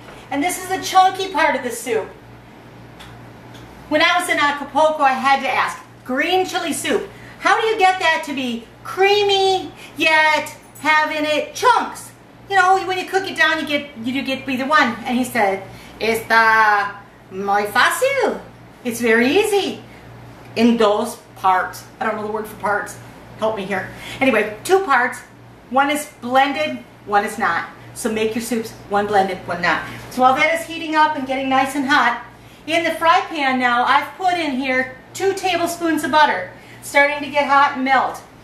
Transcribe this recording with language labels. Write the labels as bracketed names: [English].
[English] And this is the chunky part of the soup. When I was in Acapulco, I had to ask, green chili soup, how do you get that to be creamy yet have in it chunks? You know, when you cook it down, you get either one. And he said, [Spanish] "Está muy fácil. [English] It's very easy. In dos parts." I don't know the word for parts. Help me here. Anyway, two parts. One is blended, one is not. So make your soups, one blended, one not. So while that is heating up and getting nice and hot, in the fry pan now, I've put in here 2 tablespoons of butter, starting to get hot and melt.